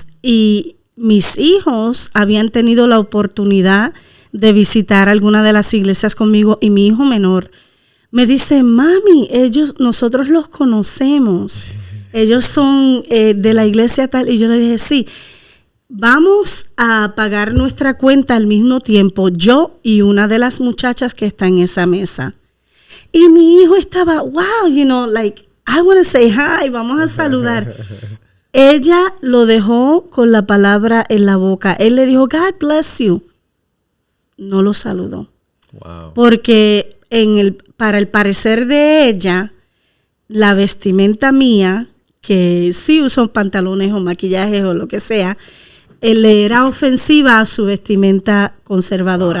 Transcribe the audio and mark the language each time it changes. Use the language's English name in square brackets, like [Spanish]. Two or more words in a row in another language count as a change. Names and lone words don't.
[Spanish] Y mis hijos habían tenido la oportunidad de visitar alguna de las iglesias conmigo y mi hijo menor me dice, mami, nosotros los conocemos, ellos son de la iglesia tal, y yo le dije, sí, vamos a pagar nuestra cuenta al mismo tiempo, yo y una de las muchachas que está en esa mesa. Y mi hijo estaba, [English] wow, you know, like, I want to say hi, [Spanish] vamos a saludar. Ella lo dejó con la palabra en la boca, él le dijo, [English] God bless you. [Spanish] No lo saludó. Wow. Porque para el parecer de ella, la vestimenta mía, que sí uso pantalones o maquillajes o lo que sea, le era ofensiva a su vestimenta conservadora.